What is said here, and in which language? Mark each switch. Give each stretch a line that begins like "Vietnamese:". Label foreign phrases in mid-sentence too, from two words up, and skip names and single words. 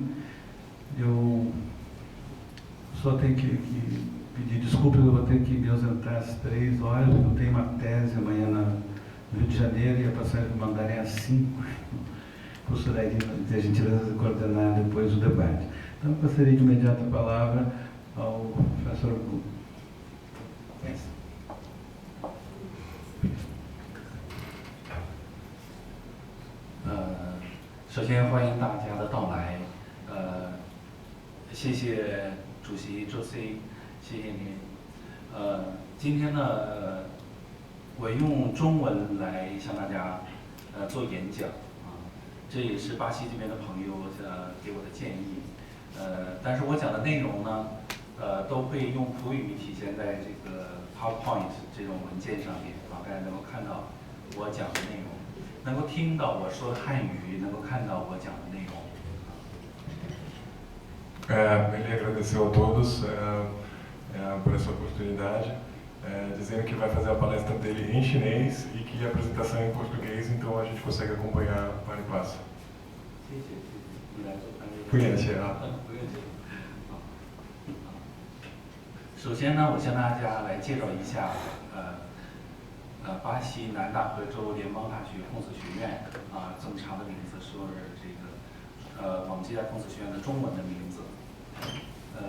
Portuguese: Eu só tenho que pedir desculpas, eu vou ter que me ausentar às 3 horas, porque eu tenho uma tese amanhã no Rio de Janeiro e a passagem que mandarem às 5. O professor Ari vai ter a gentileza de coordenar depois o debate. Então, eu passaria de imediato a palavra ao professor Gu.
Chinese: 首先欢迎大家的到来，谢谢主席周 C， 谢谢您。今天呢，我用中文来向大家做演讲啊，这也是巴西这边的朋友给我的建议。但是我讲的内容呢，都会用普语体现在这个 PowerPoint 这种文件上面，大家能够看到我讲的内容。能够听到我说的汉语，能够看到我讲的内容。
Portuguese: Ele agradeceu a todos por essa oportunidade, dizendo que vai fazer a palestra dele em chinês e que a apresentação é em português, então a gente consegue acompanhar para e passa.
Chinese: 谢谢，你来做翻译。不客气啊。不客气。首先呢，我向大家来介绍一下巴西南大河州联邦大学孔子学院这么长的名字，说是这个我们这家孔子学院的中文的名字。